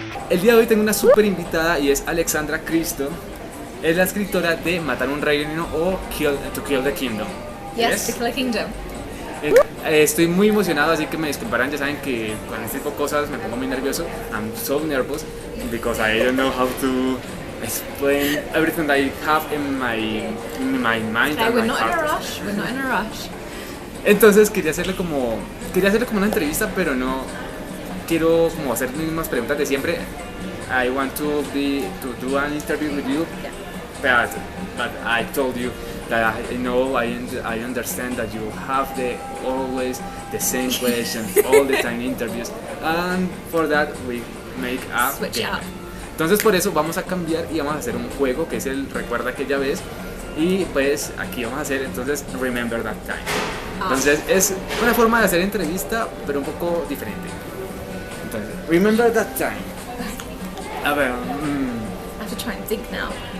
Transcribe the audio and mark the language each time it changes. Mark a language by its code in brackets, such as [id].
[es] El día de hoy tengo una súper invitada y es Alexandra Christo. Es la escritora de Matar un Reino o To Kill the Kingdom. [en] Yes, To Kill the Kingdom. [es] Estoy muy emocionado, así que me disculparán, ya saben que con este tipo de cosas me pongo muy nervioso. [en] I'm so nervous because I don't know how to explain everything I have in my mind. Okay, we're not in a rush. We're not in a rush. [es] Entonces quería hacerle como una entrevista, pero no quiero como hacer las mismas preguntas de siempre. [en] I want to do an interview with you, but I told you that I know I understand that you have always the same questions all the time interviews, and for that we make a switch up. [es] Entonces por eso vamos a cambiar y vamos a hacer un juego que es el recuerda aquella vez, y pues aquí vamos a hacer entonces Remember That Time. Entonces es una forma de hacer entrevista pero un poco diferente. Entonces Remember That Time. A ver, [en] I have to try and think now.